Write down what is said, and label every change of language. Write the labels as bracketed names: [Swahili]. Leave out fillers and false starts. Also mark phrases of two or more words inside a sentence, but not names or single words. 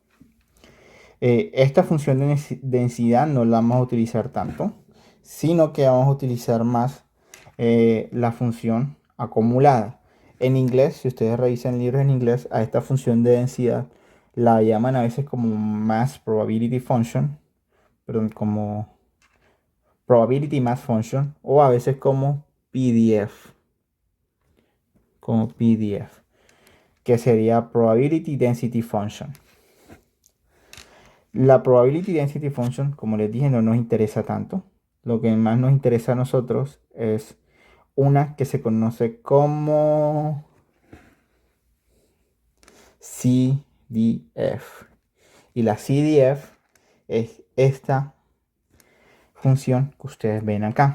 [Spanish] Esta función de densidad no la vamos a utilizar tanto, sino que vamos a utilizar más la función acumulada. En inglés, si ustedes revisan libros en inglés, a esta función de densidad la llaman a veces como [English] mass probability function, [Spanish] perdón, como [English] probability mass function, [Spanish] o a veces como PDF, que sería [English] probability density function. La probability density function, [Spanish] como les dije, no nos interesa tanto. Lo que más nos interesa a nosotros es una que se conoce como CDF. Y la CDF es esta función que ustedes ven acá.